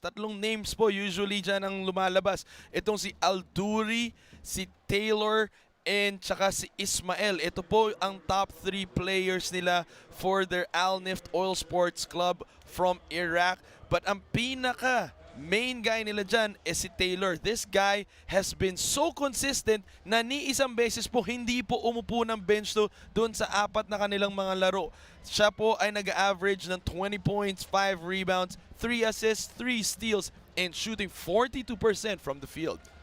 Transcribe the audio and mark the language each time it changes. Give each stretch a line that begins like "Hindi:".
Filipino: 3 names po usually dyan ang lumalabas. Itong si Alduri, si Taylor, and tsaka si Ismael. Ito po ang
English: top 3 players nila for their Al Nift Oil Sports Club from Iraq.
Filipino: But ang pinaka main guy nila dyan is si Taylor.
English: This guy has been so consistent
Filipino: na ni isang beses po hindi po umupo ng bench doon sa 4 na kanilang mga laro. Siya po ay nag-average ng 20
English: points, 5 rebounds, 3 assists, 3 steals, and shooting 42% from the field.